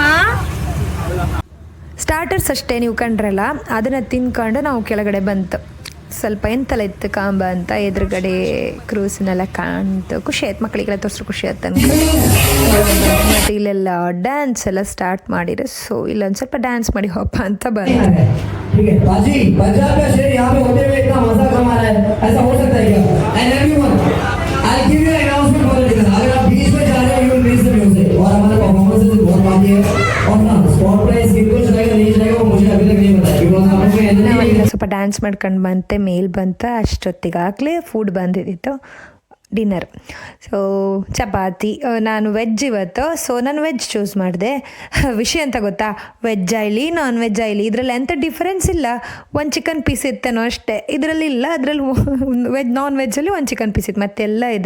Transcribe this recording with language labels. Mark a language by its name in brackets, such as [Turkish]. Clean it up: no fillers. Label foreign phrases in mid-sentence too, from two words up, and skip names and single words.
[Kannada] ಸ್ಟಾರ್ಟರ್ಸ್ ಅಷ್ಟೇ ನೀವು ಕಂಡ್ರಲ್ಲ, ಅದನ್ನು ತಿನ್ಕೊಂಡು ನಾವು ಕೆಳಗಡೆ ಬಂತು. ಸ್ವಲ್ಪ ಎಂತೆಲ್ಲ ಇತ್ತು ಕಾಂಬ ಅಂತ ಎದುರುಗಡೆ ಕ್ರೂಸಿನೆಲ್ಲ ಕಾಣ್ತು. ಖುಷಿ ಆಯ್ತು, ಮಕ್ಕಳಿಗೆಲ್ಲ ತೋರಿಸ್ರು ಖುಷಿ ಆಯ್ತು ಅನ್ಕೊಂಡು. ಮತ್ತು ಇಲ್ಲೆಲ್ಲ ಡ್ಯಾನ್ಸ್ ಎಲ್ಲ ಸ್ಟಾರ್ಟ್ ಮಾಡಿದ್ರು. ಸೊ ಇಲ್ಲೊಂದು ಸ್ವಲ್ಪ ಡ್ಯಾನ್ಸ್ ಮಾಡಿ ಹೋಪ ಅಂತ ಬಂತು. [Hindi] पंजाब का शेर यहाँ पे होते हुए इतना मजा कमा रहा है, ऐसा हो सकता है क्या? [English] And everyone, I'll give you an announcement for the dinner. [Hindi] अगर आप बीच में जा रहे हो, [English] you will miss the music. [Hindi] और हमारा परफॉर्मेंस बहुत बाकी है. और ना [English] spot price [Hindi] कितना रहेगा नहीं रहेगा वो मुझे अभी तक नहीं पता है. बिकॉज आप लोग [Kannada] ನಾವೆಲ್ಲ ಸ್ವಲ್ಪ ಡ್ಯಾನ್ಸ್ ಮಾಡ್ಕೊಂಡು ಬಂತೆ, ಮೇಲ್ ಬಂತ. ಅಷ್ಟೊತ್ತಿಗಾಗಲೇ ಫುಡ್ ಬಂದಿದ್ದಿತ್ತು, ಡಿನ್ನರ್. ಸೊ ಚಪಾತಿ, ನಾನು ವೆಜ್ ಇವತ್ತು, ಸೊ ನಾನು [English] veg choose [Kannada] ಮಾಡಿದೆ. ವಿಷಯ ಅಂತ ಗೊತ್ತಾ, ವೆಜ್ ಆಯ್ಲಿ [English] non veg [Kannada] ಆಯ್ಲಿ ಇದರಲ್ಲಿ ಎಂಥ ಡಿಫ್ರೆನ್ಸ್ ಇಲ್ಲ. ಒಂದು [English] chicken piece [Kannada] ಇತ್ತೇನೋ ಅಷ್ಟೇ, ಇದರಲ್ಲಿ ಇಲ್ಲ. ಅದರಲ್ಲಿ [English] veg non [Kannada] ವೆಜ್ಜಲ್ಲಿ ಒಂದು [English] chicken piece [Kannada] ಇತ್ತು, ಮತ್ತೆಲ್ಲ ಇದೆ.